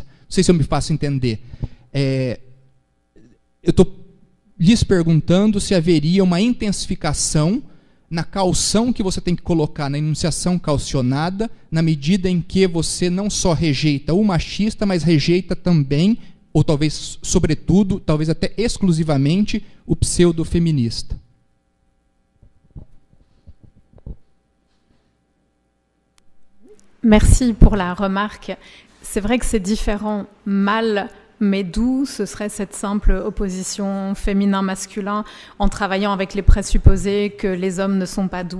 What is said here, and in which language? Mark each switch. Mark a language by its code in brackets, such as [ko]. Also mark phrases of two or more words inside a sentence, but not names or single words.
[pt] Não sei se eu me faço entender. Eu estou lhes perguntando se haveria uma intensificação na calção que você tem que colocar na enunciação calcionada, na medida em que você não só rejeita o machista, mas rejeita também, ou talvez, sobretudo, talvez até exclusivamente, o pseudo-feminista. [fr] Merci pour la remarque. C'est vrai que c'est différent. Mal mais doux, ce serait cette simple opposition féminin-masculin en travaillant avec les présupposés que les hommes ne sont pas doux.